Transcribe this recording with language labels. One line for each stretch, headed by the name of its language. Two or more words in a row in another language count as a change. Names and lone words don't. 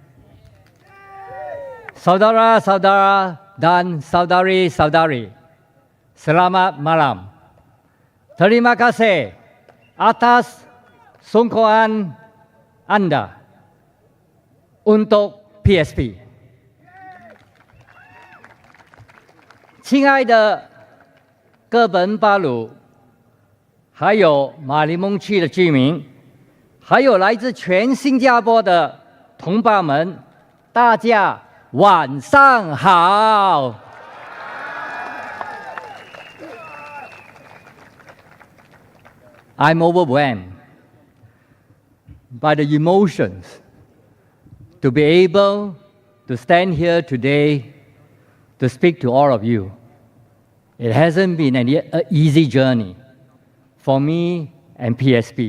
Malay: Saudara-saudara dan saudari-saudari, selamat malam. Terima kasih atas sokongan Anda untuk PSP。
Chinese: 亲爱的哥本巴鲁，还有玛丽蒙区的居民，还有来自全新加坡的同胞们，大家晚上好。
English: I'm overwhelmed by the emotions to be able to stand here today to speak to all of you. It hasn't been an easy journey for me and PSP.